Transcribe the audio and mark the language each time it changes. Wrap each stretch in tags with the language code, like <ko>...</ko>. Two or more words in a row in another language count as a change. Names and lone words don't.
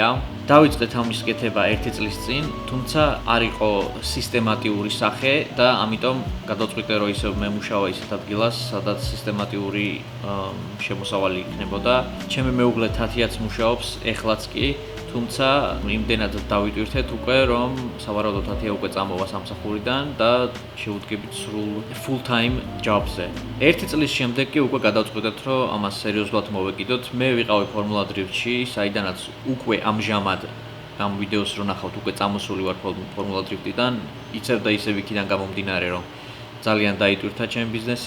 <ka>დავიწყეთ ამის კეთება 1 წლის წინ, თუმცა არ იყო სისტემატიური სახე და ამიტომ გადავწყვიტე, რომ ისევ მემუშავა ისეთ ადგილას, სადაც სისტემატიური შემოსავალი იქნებოდა. ჩემი მეუღლე თათიაც მუშაობს, ეხლაც კი, თუმცა იმდენად დავიტვირთეთ უკვე, რომ სავარაუდოდ თათია უკვე წამოვა სამსახურიდან და შევუდგებით სრულ</ka> <en>full time jobs-</en> <ka>ზე. 1 წლის შემდეგ კი უკვე გადავწყვიტეთ, რომ ამას სერიოზულად მოვეკიდოთ. მე ვიყავი Formula Drift-ში, საიდანაც უკვე ამჟამად ამ ვიდეოს რო ნახავთ, უკვე წამოსული ვარ Formula Drift-დან. იცევ და ისევ იქიდან გამომდინარე, რომ ძალიან დაიტვირთა ჩემი ბიზნესი.</ka>